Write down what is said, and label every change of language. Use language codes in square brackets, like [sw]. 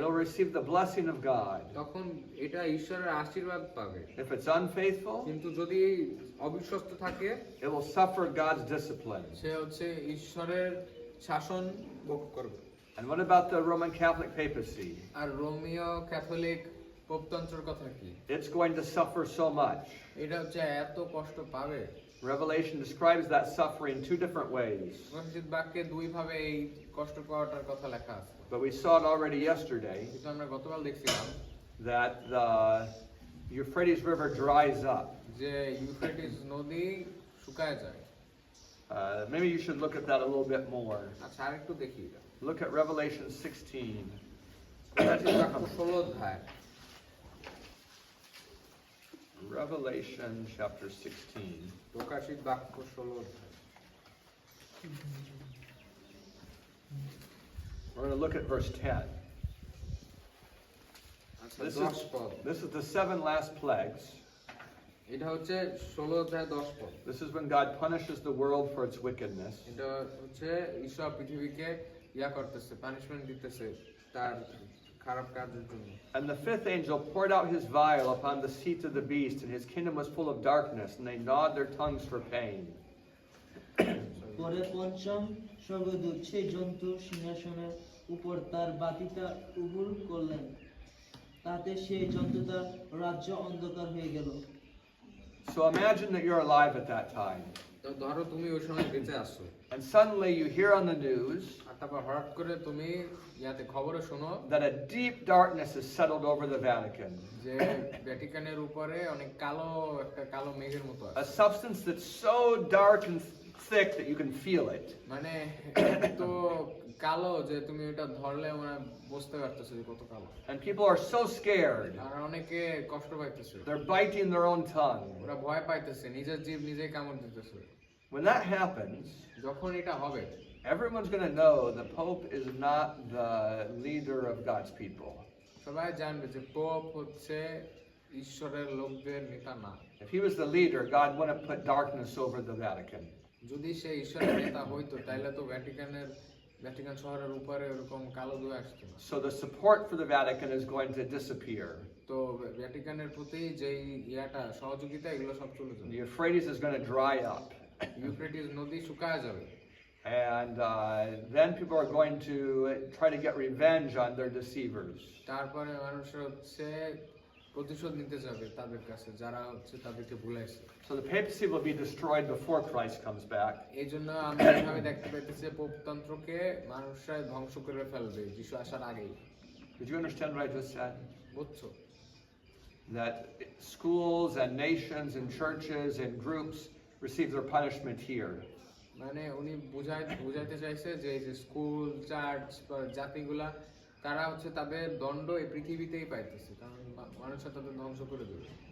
[en] it'll receive the blessing of God. [bn] তখন এটা ঈশ্বরের আশীর্বাদ পাবে। [en] If it's unfaithful, [bn] কিন্তু যদি অবিশ্বস্ত থাকে [en] it will suffer God's discipline. [bn] সে হচ্ছে ঈশ্বরের শাসন ভোগ করবে। [en] And what about the Roman Catholic papacy? [bn] আর রোমীয় Catholic পোপতন্ত্রের কথা কি? [en] It's going to suffer so much. [bn] এটা হচ্ছে এত কষ্ট পাবে। [en] Revelation describes that suffering two different ways. [bn] প্রকাশিত বাক্যে দুই ভাবে এই কষ্ট পাওয়াটার কথা লেখা আছে। [en] But we saw it already yesterday [bn] কিন্তু আমরা গতকাল দেখছিলাম [en] that the Euphrates River dries up. [bn] যে ইউফ্রেটিস নদী শুকায় যায়। [en] Maybe you should look at that a little bit more. [bn] আচ্ছা, আরেকটু দেখি এটা। [en] Look at Revelation 16. [bn] প্রকাশিত বাক্য 16 অধ্যায়। [en] Revelation chapter 16. [bn] প্রকাশিত বাক্য 16 অধ্যায়। [en] We're going to look at verse 10. [bn] আচ্ছা [en] This 10 is, [bn] পদ [en] this is the 7 last plagues. [bn] এটা হচ্ছে 16 অধ্যায় 10 পদ [en] This is when God punishes the world for its wickedness. [bn] এটা হচ্ছে ঈশ্বর পৃথিবীকে করতেছে পানিশমেন্ট দিতেছে তার খারাপ কাজের জন্য [en] And the 5th angel poured out his vial upon the seat of the beast, and his kingdom was full of darkness, and they gnawed their tongues for pain. [bn] পরে পঞ্চম স্বর্গদূত সেই জন্তুর সিংহাসনের উপর তার বাতিটা উবুল করলেন, তাতে সেই জন্তুটার রাজ্য অন্ধকার হয়ে গেল। [en] So imagine that you're alive at that time, [bn] তো ধরো তুমি ওই সময় বেঁচে আসছো [en] and suddenly you hear on the news [bn] আর তারপর হঠাৎ করে তুমি খবরে শোনো [en] that a deep darkness has settled over the Vatican, [bn] যে ভ্যাটিকানের উপরে অনেক একটা কালো মেঘের মতো [en] a [bn] আছে [en] substance that's so dark and thick that you can feel it. [bn] মানে তো কালো যে তুমি এটা ধরলে মানে বুঝতে পারতেছো যে কত কালো [en] And people are so scared. [bn] আর অনেকে কষ্ট পাইতেছে [en] They're biting their own tongue. [bn] ওরা ভয় পাইতেছে নিজের জীব নিজেই কামড় দিতেছে [en] When that happens, [bn] যখন এটা হবে [en] everyone's going to know the Pope is not the leader of God's people. [bn] সবাই জানবে যে পোপ হচ্ছে ঈশ্বরের লোকদের নেতা না [en] If he was the leader, God wouldn't put darkness over the Vatican. [bn] যদি সে ঈশ্বরের নেতা হইতো তাহলে তো ভ্যাটিকান শহরের উপরে এরকম কালো ধোঁয়া আসতো না [en] So the support for the Vatican is going to disappear. [bn] তো ভ্যাটিকানের প্রতি যেই সহযোগিতা এগুলো সব চলে যাবে [en] The Euphrates is going to dry up. [bn] Euphrates নদী শুকায় যাবে [en] And then people are going to try to get revenge on their deceivers. [bn] তারপরে মানুষরা হচ্ছে প্রতিশোধ নিতে যাবে তাদের কাছে যারা হচ্ছে তাদেরকে ভুলাইছে [en] So the papacy will be destroyed before Christ comes back. [bn] এই জন্য আমরা এভাবে দেখতে পাইতেছি পোপতন্ত্রকে মানুষরা ধ্বংস করে ফেলবে যিশু আসার আগেই [en] Did you understand what I just said? [bn] বুঝছো [en] That schools and nations and churches and groups receive their punishment here. [bn] মানে উনি বুঝাইতে চাইছে যে এই যে স্কুল চার্চ বা জাতিগুলা তারা হচ্ছে তাদের দণ্ড এই পৃথিবীতেই পাইতেছে কারণ মানুষরা তাদের ধ্বংস করে দেবে